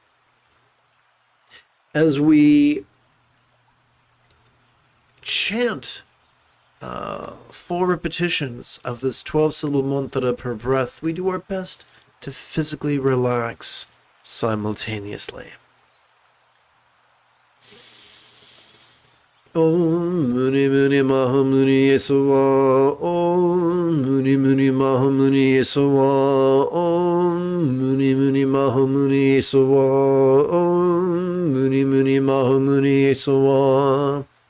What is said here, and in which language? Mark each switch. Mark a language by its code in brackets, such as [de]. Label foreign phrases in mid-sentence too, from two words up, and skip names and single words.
[en] As we chant 4 repetitions of this 12-syllable mantra per breath, we do our best to physically relax simultaneously. [sa] Om Muni Muni Maha Muni Yesuwa, Om Muni Muni Maha Muni Yesuwa, Om Muni Muni Maha Muni Yesuwa, Om Muni Muni Maha Muni Yesuwa,